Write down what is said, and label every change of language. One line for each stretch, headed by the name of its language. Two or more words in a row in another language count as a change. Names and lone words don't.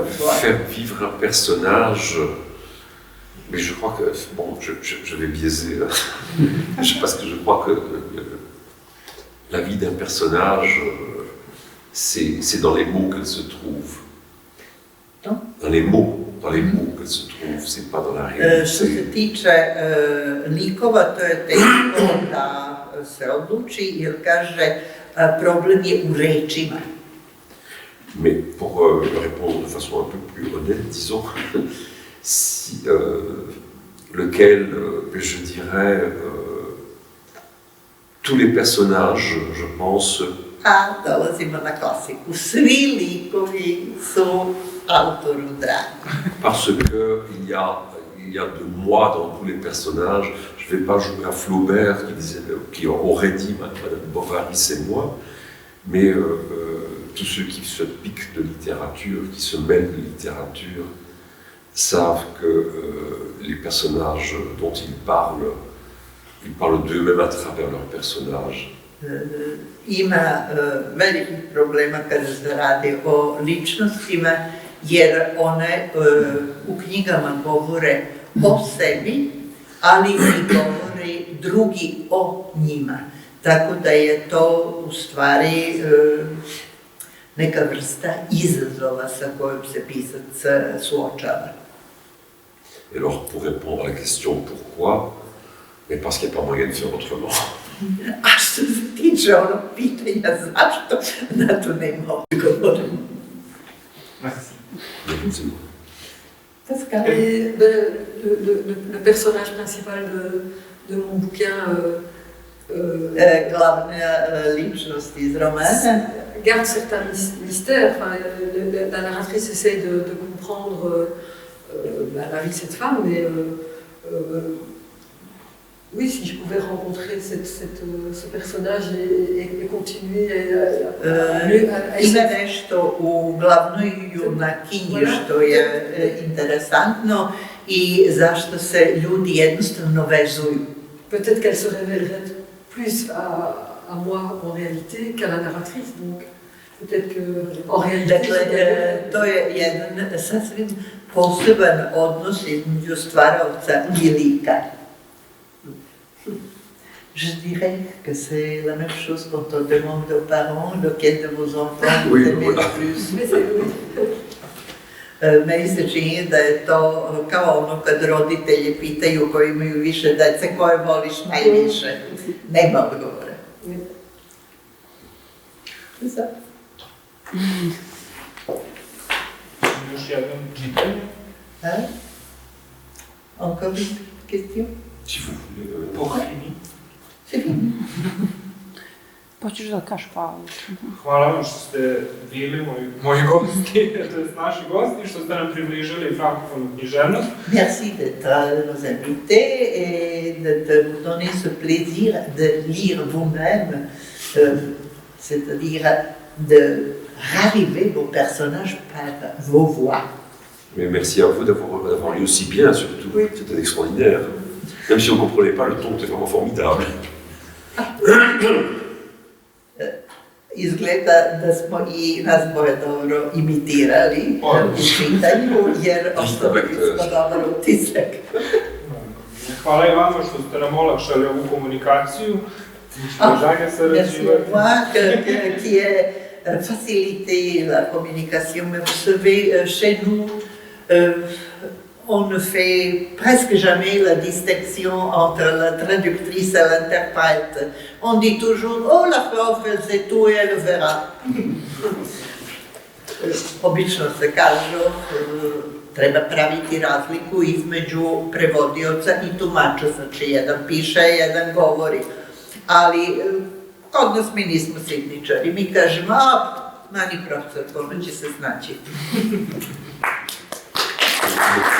French: faire vivre un personnage, mais je crois que, bon, je vais biaiser, parce que je crois que la vie d'un personnage, c'est dans les mots qu'elle se trouve. Dans les mots qu'elle se trouve, c'est pas dans la réalité.
Serbian: Što se tiče likova, to je teško da se odluči, jer kaže problem je u rečima.
French: Mais pour répondre de façon un peu plus honnête, disons, si, lequel, je dirais, tous les personnages, je pense,
Serbian: A dolazimo na klasiku. Svi likovi su autoru dragi.
French: Parce que il y a de moi dans tous les personnages. Je ne vais pas jouer à Flaubert qui aurait dit Madame Bovary c'est moi, mais tous ceux qui se piquent de littérature, qui se mêlent de littérature, savent que les personnages dont ils parlent d'eux-mêmes à travers leurs personnages.
Serbian: Ima velikih problema kada se radi o ličnostima, jer one u knjigama govore o sebi, ali i govore drugi o njima. Tako da je to u stvari neka vrsta izazova sa kojom se pisac suočava.
French: Et alors, pour répondre à la question pourquoi, mais parce qu'il n'y a pas moyen de faire autrement.
Serbian: A što se tiče onog pitanja zašto, na to nema odgovora.
French: Pascal? Et le personnage principal de mon bouquin
Serbian: Glavna ličnost iz romana
French: garde certains mystères. Enfin, la narratrice essaye de comprendre la vie de cette femme, mais oui, si je pouvais rencontrer ce personnage et continuer à
Serbian: ima nešto u glavnoj junakinji što je interesantno i zašto se ljudi jednostavno vezuju.
French: Peut-être qu'elle se révélerait plus à moi en réalité qu'à la narratrice. Donc, peut-être qu'en réalité...
Serbian: Dakle, to je jedan sasvim poseban odnos između stvaraoca i lika.
French: Je dirais que c'est la même chose quand on demande aux parents lequel de vos enfants vous aimez le plus.
Serbian: Meni se čini da je to kao ono kad roditelji pitaju koji imaju više dece koje voliš najviše. Nema odgovora. Još jedno pitanje.
French: Encore une question? Si vous voulez. Pour fini. C'est fini.
Serbian: Hoćeš da kažeš hvala? Hvala vam što ste bili moji gosti, to je naši gosti, što ste nam približili frankofonu književnost.
French: Merci d'être nos invités et de vous donner ce plaisir de lire vous-même, c'est-à-dire d'arriver vos personnages par vos voix. Mais merci à vous d'avoir lu aussi bien, surtout. Oui. C'était extraordinaire. Même si on ne comprenait pas, le ton était vraiment formidable.
Serbian: Izgleda da smo i nas boje dobro imitirali u čitanju, jer ostavili smo dobar utisak. Hvala i vama što ste nam olakšali ovu komunikaciju.
French: Merci au revoir, qui a facilité la communication. Mais vous savez, chez nous, on ne fait presque jamais la distinction entre la traductrice et l'interprète. On dit toujours, oh la prof, elle sait tout et elle verra.
Serbian: Obično se kažu, treba praviti razliku između prevodioca i tumača, znači jedan piše, jedan govori. Ali kod nas mi nismo sidničari, mi kažemo, mani profesor, ono će se snaći.